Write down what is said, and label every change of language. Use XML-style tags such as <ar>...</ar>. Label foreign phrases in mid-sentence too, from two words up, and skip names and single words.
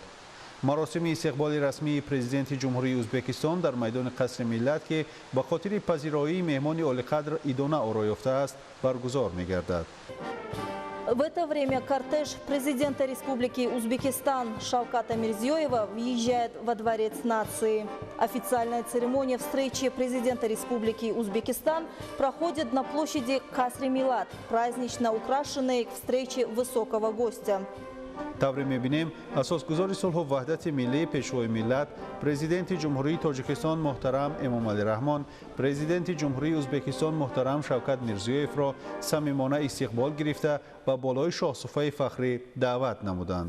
<tg>مراسم استقبال رسمی پرزیدنت جمهوری ازبکستان در میدان قصر ملت که به خاطر پذیرایی مهمان عالی‌قدر идона آرا یافته است برگزار می گردد.</tg> <ru>В это время кортеж президента Республики Узбекистан Шавката Мирзиёева въезжает во Дворец нации. Официальная церемония встречи президента Республики Узбекистан проходит на площади Касри-Милат, празднично украшенной к встрече высокого гостя.</ru> <tg>тавре мебинем асосгузори сулҳу ваҳдати миллии пешвои миллат президенти ҷумҳурии тоҷикистон муҳтарам эмомалӣ раҳмон президенти ҷумҳурии ӯзбекистон муҳтарам шавкат мирзиёевро самимона истиқбол гирифта ба болои шоҳсуфаи фахрӣ даъват намуданд.</tg>